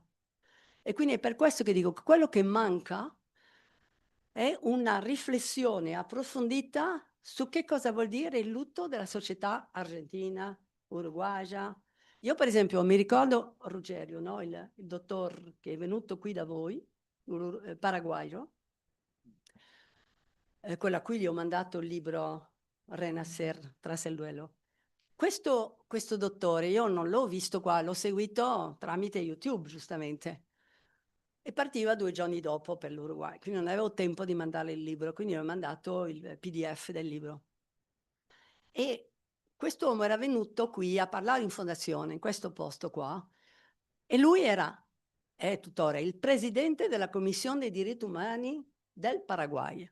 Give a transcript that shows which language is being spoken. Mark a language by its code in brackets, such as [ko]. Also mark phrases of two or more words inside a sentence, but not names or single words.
[it] E quindi è per questo che dico che quello che manca è una riflessione approfondita su che cosa vuol dire il lutto della società argentina, uruguagia. Io per esempio mi ricordo Ruggero, no? il dottor che è venuto qui da voi, paraguayo, quello a cui gli ho mandato il libro Renacer tras el duelo. Questo dottore io non l'ho visto qua, l'ho seguito tramite YouTube giustamente. E partiva 2 giorni dopo per l'Uruguay, quindi non avevo tempo di mandare il libro, quindi ho mandato il PDF del libro. E quest'uomo era venuto qui a parlare in fondazione, in questo posto qua, e lui è tuttora il presidente della Commissione dei diritti umani del Paraguay.